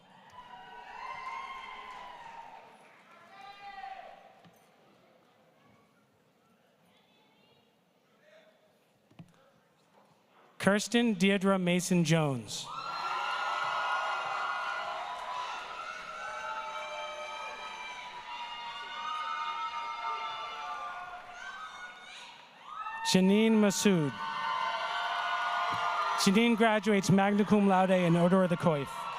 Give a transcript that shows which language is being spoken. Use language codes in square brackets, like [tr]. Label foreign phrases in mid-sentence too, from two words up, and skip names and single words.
[en] Kirsten Deirdre Mason Jones. Janine Massoud. Janine graduates [la] magna cum laude [en] in order of the coif.